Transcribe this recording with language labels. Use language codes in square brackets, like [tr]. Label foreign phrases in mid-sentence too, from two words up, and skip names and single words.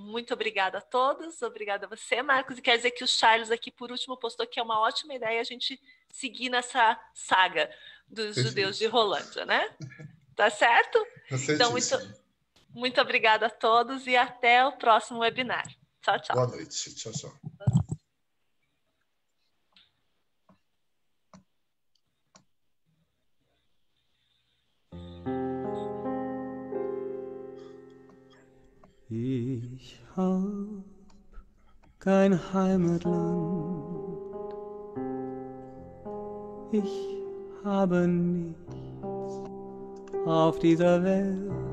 [pt] Muito obrigada a todos, obrigada a você, Marcos, e quer dizer que o Charles aqui por último postou que é uma ótima ideia a gente seguir nessa saga dos judeus de Rolândia, né? Tá certo? Então, muito obrigada a todos e até o próximo webinar. Tchau, tchau. Boa noite. Tchau, tchau. [de] Ich hab kein Heimatland, ich habe nichts auf dieser Welt.